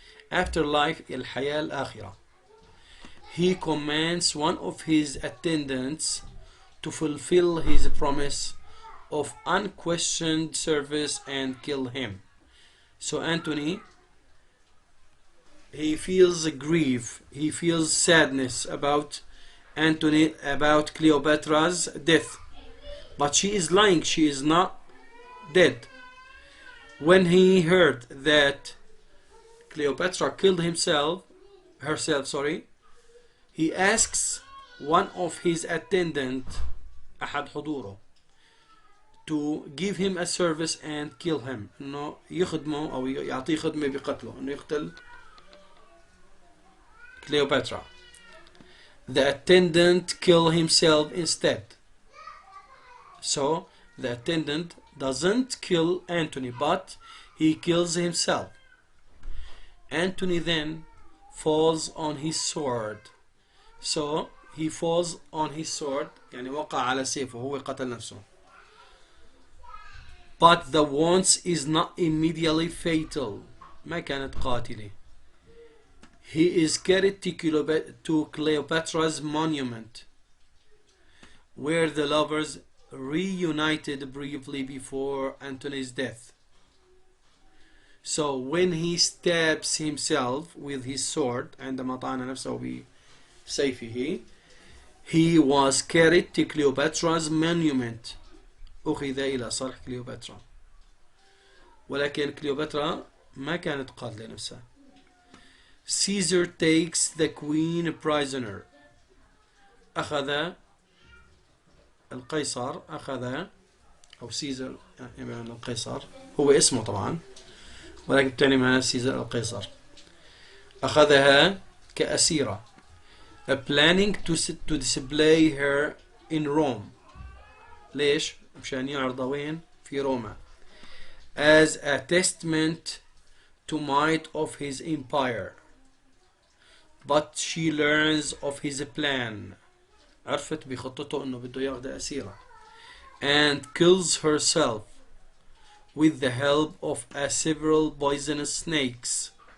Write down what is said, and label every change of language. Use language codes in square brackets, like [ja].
[ar] afterlife الحياة الآخرة. [en] He commands one of his attendants to fulfill his promise of unquestioned service and kill him. So Anthony, he feels grief, he feels sadness about Cleopatra's death, but she is lying, she is not dead. When he heard that Cleopatra killed herself, he asks one of his attendants, [ar] أحد حضوره, [en] to give him a service and kill him. [ar] إنه يخدمه أو يعطيه خدمة بقتله، إنه يقتل Cleopatra. [en] The attendant kill himself instead. So the attendant doesn't kill Antony, but he kills himself. Antony then falls on his sword. So he falls on his sword, [ar] يعني وقع على سيفه، هو قتل نفسه. [en] But the wound is not immediately fatal. [ar] ما كانت قاتلة. [en] He is carried to Cleopatra's monument, where the lovers reunited briefly before Antony's death. So when he stabs himself with his sword, [ar] عندما طعن نفسه بسيفه, [en] he was carried to Cleopatra's monument. [ar] أخذ إلى صرح كليوباترا. ولكن كليوباترا ما كانت قاتلة نفسها. [en] Caesar takes the queen prisoner. [ar] أخذ القيصر، أو سيزر، يعني القيصر هو اسمه طبعا، ولكن تعني معنى سيزر القيصر. أخذها كأسيرة. [en] Planning to display her in Rome. [ar] ليش؟ مشان يعرضها وين؟ في روما. [en] As a testament to might of his empire. But she learns of his plan. [ar] عرفت بخطته انه بده ياخذها أسيرة. [en] And kills herself with the help of several poisonous snakes.